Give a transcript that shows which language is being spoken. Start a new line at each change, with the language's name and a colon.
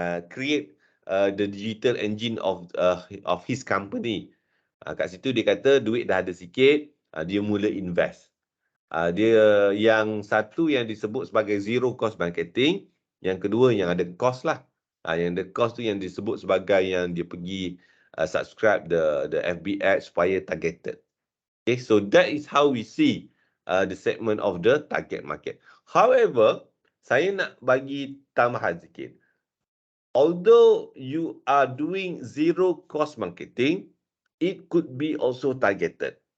English: Create the digital engine of his company.
Malay: Kat situ dia kata duit dah ada sikit, dia mula invest. Dia yang satu yang disebut sebagai zero cost marketing, yang kedua yang ada cost lah. Yang ada cost tu yang disebut sebagai yang dia pergi
English: subscribe the FB ad
Malay: supaya targeted.
English: Okay, so that is how we see the segment of the target market. However,
Malay: saya nak bagi tambahan sikit.
English: Although you are doing zero cost marketing, it could be also targeted.